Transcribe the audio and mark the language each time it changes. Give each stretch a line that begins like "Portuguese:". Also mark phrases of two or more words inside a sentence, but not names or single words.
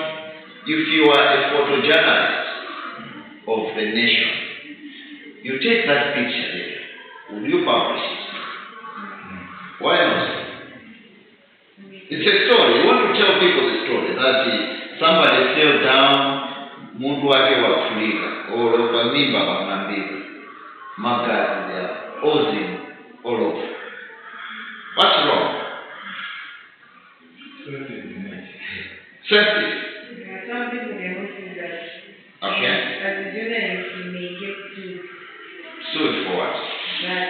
English: If you are a photojournalist of the nation, you take that picture there. Will you publish it? Why not? It's a story. You want to tell people the story that somebody fell down,
Nyanja: mundu wake wafurika,
English: or
Nyanja: kwa mimba wanambika, magazi
English: they are oozing all over. What's wrong? Safety. Some people may not do that. Okay. As a journalist, you may get sued. Sued for what? That